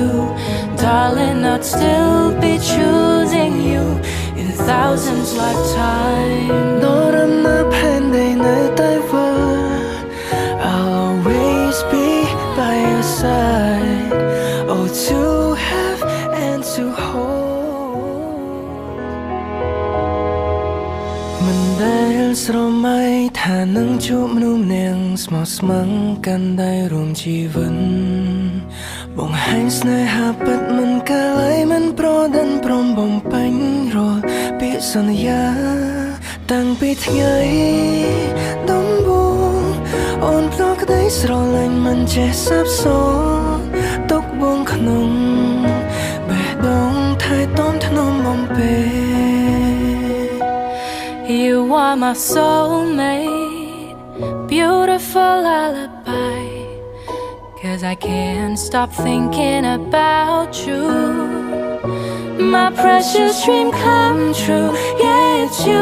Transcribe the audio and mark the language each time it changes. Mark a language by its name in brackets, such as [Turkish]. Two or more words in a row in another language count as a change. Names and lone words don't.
[English] Darling, I'd still be choosing you in thousands lifetimes. Not on the pending that I'll always be by your side. Oh, to have and to hold. [Khmer] មិនដែលស្រមៃថានឹងជួបមនុស្សម្នាក់ស្មោះស្ម័គ្រកាន់ដៃរួមជីវិតបង្ហាញស្នេ ហាពិតមិនកាឡៃមិនប្រដិនព្រមបំពេញរាល់ពាក្យសន្យាតាំងពីថ្ងៃដំបូងអូនផ្ដល់ក្តីស្រឡាញ់មិនចេះសាបសូន្យទុកបងក្នុងបេះដូងថែទាំថ្នមបំពេ [English] You are my soulmate, beautiful lullaby. 'Cause I can't stop thinking about you. My precious dream come true, yeah it's you.